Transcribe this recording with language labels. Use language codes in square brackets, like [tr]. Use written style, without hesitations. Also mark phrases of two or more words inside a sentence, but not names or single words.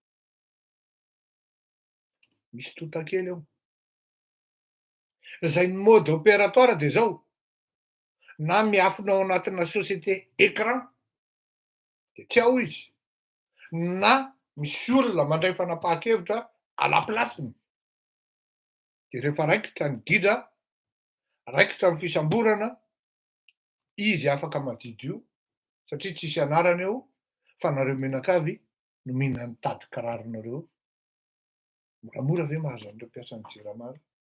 [mg] Misy tota-kely eo. Zay ny [fr] mode opératoire [mg] de zao, na miafina ao anatina [fr] société écran, [mg] de tsy ao izy, na misy olona mandray fanapahan-kevitra [fr] à la placeny. [mg] De rehefa raikitra ny gidra, raikitra ny fisamborana, izy afaka madidio satria tsisy anarany eo fa nareo menakavy no mihinana tady kiraronareo. Moramora ve mahazo an'ireo mpiasa ny JIRAMA?